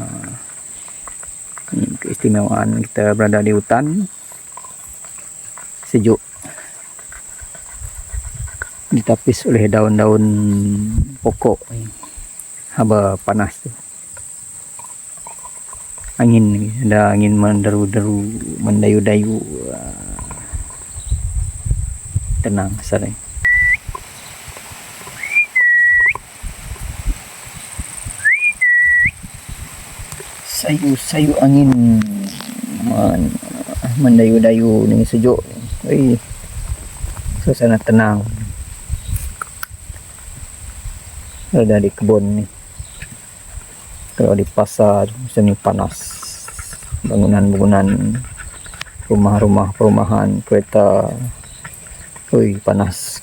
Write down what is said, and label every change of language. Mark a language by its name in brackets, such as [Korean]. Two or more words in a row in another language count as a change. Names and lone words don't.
[Malay] Ini keistimewaan kita berada di hutan, sejuk, ditapis oleh daun-daun pokok, haba panas tu. Angin, ada angin menderu-deru, mendayu-dayu, tenang sekali. Sayu-sayu angin mendayu-dayu ni, sejuk. Suasana tenang. Ada di kebun ni. Kalau di pasar macam ni panas. Bangunan-bangunan, rumah-rumah, perumahan, kereta, panas.